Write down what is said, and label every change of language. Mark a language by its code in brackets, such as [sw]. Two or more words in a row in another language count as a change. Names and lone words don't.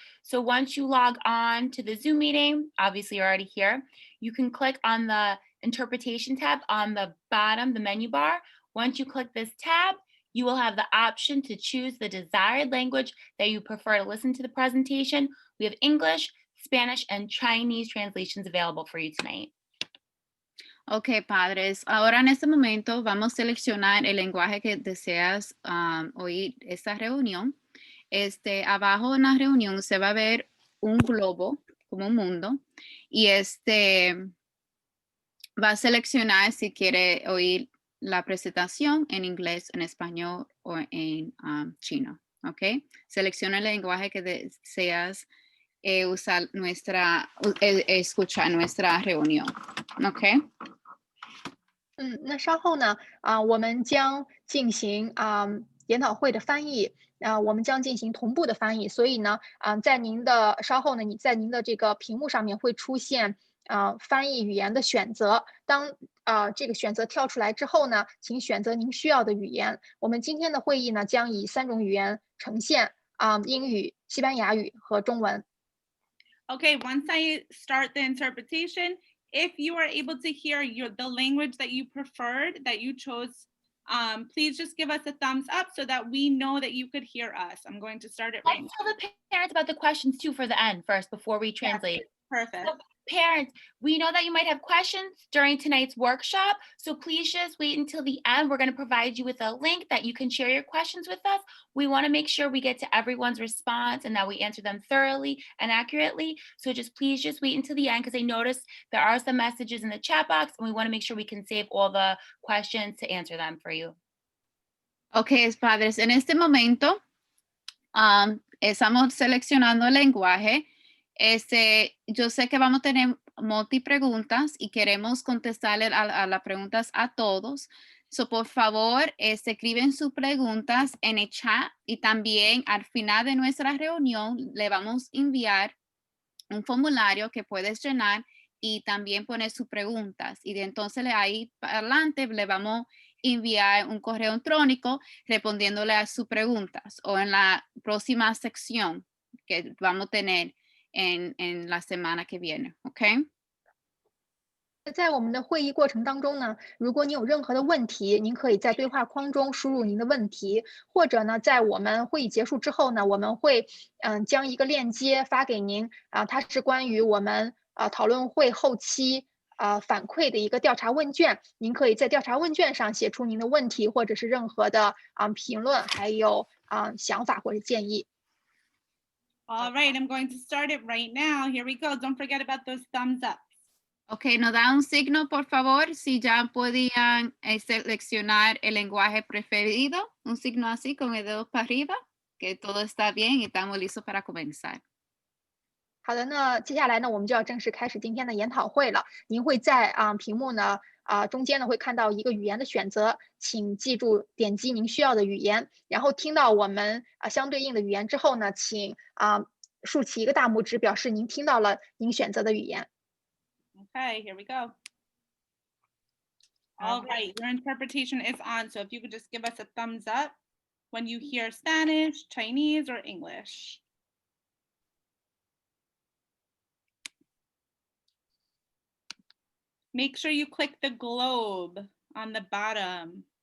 [en] So once you log on to the Zoom meeting, obviously you're already here, you can click on the interpretation tab on the bottom, the menu bar. Once you click this tab, you will have the option to choose the desired language that you prefer to listen to the presentation. We have English, Spanish, and Chinese translations available for you tonight. [es] Ok, padres. Ahora en este momento vamos a seleccionar el lenguaje que deseas oír esta reunión. Abajo en la reunión se va a ver un globo como un mundo y va a seleccionar si quiere oír la presentación en inglés, en español o en chino. Ok, selecciona el lenguaje que deseas usar escuchar nuestra reunión. Ok. [zh] 那稍后呢，我们将进行研讨会的翻译，我们将进行同步的翻译，所以呢，在您的稍后呢，你在您的这个屏幕上面会出现翻译语言的选择。当这个选择跳出来之后呢，请选择您需要的语言。我们今天的会议呢，将以3种语言呈现，英语、西班牙语和中文。 [en] Okay, once I start the interpretation, if you are able to hear the language that you preferred, that you chose, please just give us a thumbs up so that we know that you could hear us. I'm going to start it right Let's now. tell the parents about the questions too for the end first before we translate. Perfect. So, parents, we know that you might have questions during tonight's workshop, so please just wait until the end. We're going to provide you with a link that you can share your questions with us. We want to make sure we get to everyone's response and that we answer them thoroughly and accurately. So please just wait until the end, because I noticed there are some messages in the chat box and we want to make sure we can save all the questions to answer them for you. [es] Ok, padres, en este momento estamos seleccionando el lenguaje. Yo sé que vamos a tener multi preguntas y queremos contestarle a las preguntas a todos. So, por favor, escriben sus preguntas en el chat y también al final de nuestra reunión le vamos a enviar un formulario que puedes llenar y también poner sus preguntas. Y de entonces ahí para adelante le vamos a enviar un correo electrónico respondiéndole a sus preguntas o en la próxima sección que vamos a tener en la semana que viene, ¿ok? [zh] 在我们的会议过程当中呢，如果你有任何的问题，您可以在对话框中输入您的问题，或者呢，在我们会议结束之后呢，我们会将一个链接发给您它是关于我们讨论会后期反馈的一个调查问卷，您可以在调查问卷上写出您的问题或者是任何的评论，还有想法或者建议。 [en] All right, I'm going to start it right now. Here we go. Don't forget about those thumbs up. [es] Ok, nos da un signo, por favor, si ya podían seleccionar el lenguaje preferido, un signo así con el dedo para arriba, que todo está bien y estamos listos para comenzar. [zh] 好的，那接下来呢，我们就要正式开始今天的研讨会了。您会在屏幕呢中间呢会看到一个语言的选择，请记住点击您需要的语言，然后听到我们相对应的语言之后呢，请竖起一个大拇指，表示您听到了您选择的语言。 [en] Okay, here we go. All right, your interpretation is on. So if you could just give us a thumbs up when you hear Spanish, Chinese, or English. Make sure you click the globe on the bottom.